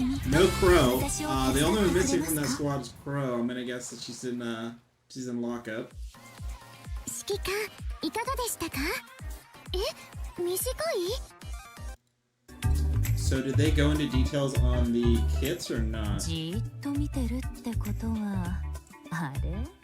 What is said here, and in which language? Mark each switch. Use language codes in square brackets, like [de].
[en] No Crow. The only one missing from that squad is Crow. I'm gonna guess that she's in lockup. [ja] 指揮官いかがでしたか？え、短い？ [en] So did they go into details on the kits or not? [ja] じーっと見てるってことはあれ